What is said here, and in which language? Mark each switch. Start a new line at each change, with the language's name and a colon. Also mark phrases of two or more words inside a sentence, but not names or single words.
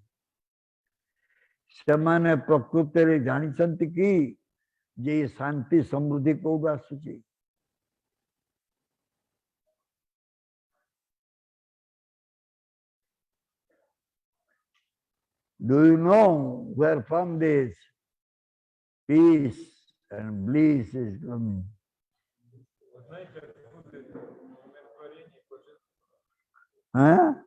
Odia: ସେମାନେ ପ୍ରକୃତରେ ଜାଣିଛନ୍ତି କି ଯେ ଶାନ୍ତି ସମୃଦ୍ଧି କୋଉଠୁ ଆସୁଛି?
English: Do you know where from this peace and bliss is coming? Huh?